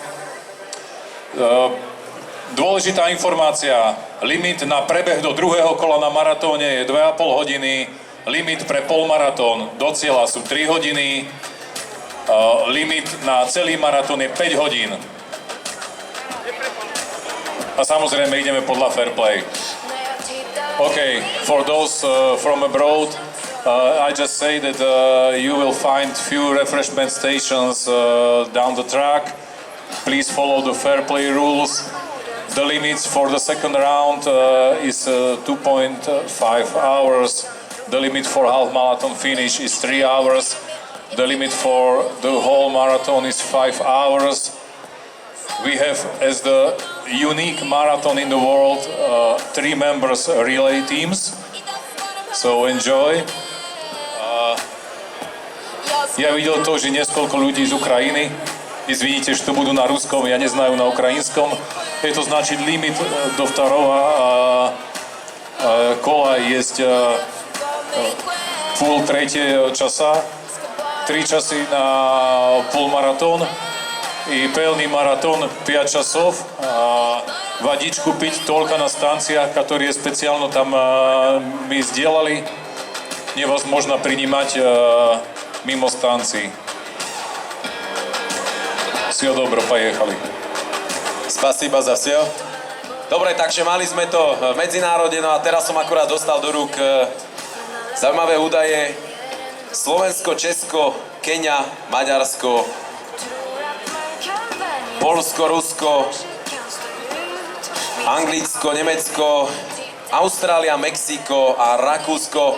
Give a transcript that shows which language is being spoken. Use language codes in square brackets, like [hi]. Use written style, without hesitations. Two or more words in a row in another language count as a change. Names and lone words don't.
[sk] Dôležitá informácia, limit na prebeh do druhého kola na maratóne je 2,5 hodiny. Limit pre polmaratón do cieľa sú 3 hodiny, limit na celý maratón je 5 hodín. A samozrejme ideme podľa fair play. [en] OK, for those from abroad, I just say that you will find few refreshment stations down the track. Please follow the fair play rules. The limits for the second round is 2.5 hours. The limit for half marathon finish is 3 hours. The limit for the whole marathon is 5 hours. We have, as the unique marathon in the world, 3 members relay teams. So enjoy. [sk] Ja videl to, že niekoľko ľudí z Ukrajiny. Vy vidíte, že to budú na ruskom, ja neznajú na ukrajinskom. Je to [ru] значит limit до второго кола есть пол третьего часа, 3 часы на полмаратон и полный маратон 5 часов. Водичку пить только на станциях, которые специально там мы сделали. Невозможно принимать mimo станций. Всего доброго, поехали. Спасибо за все. [sk] Dobre, takže mali sme to v medzinárode, no a teraz som akurát dostal do rúk zaujímavé údaje. Slovensko, Česko, Keňa, Maďarsko, Poľsko, Rusko, Anglicko, Nemecko, Austrália, Mexiko a Rakúsko.